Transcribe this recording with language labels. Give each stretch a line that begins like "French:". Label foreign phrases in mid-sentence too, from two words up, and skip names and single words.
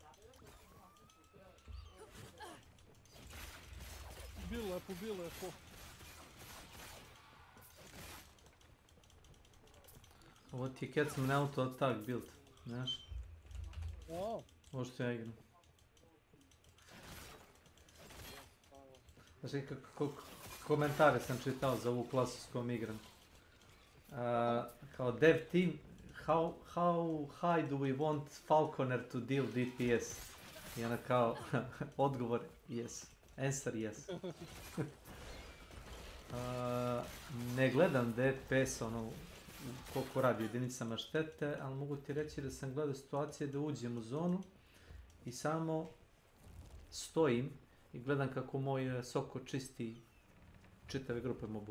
Serbian: Bil lepo. Ovo ti je kad sam na
English: auto attack build,
Serbian: znaš? O. Ovo što ja igram. Znači, komentare sam čitao za ovu klasu s kojom igram.
English: Kao dev team, how high do we want Falconer to deal DPS?
Serbian: I ona kao, odgovor,
English: yes. Answer yes.
Serbian: Ne gledam DPS, ono, koliko radi jedinicama štete, ali mogu ti reći da sam gledao situacije da uđem u zonu i samo stojim i gledam kako moj Soko čisti čitave grupe mobova.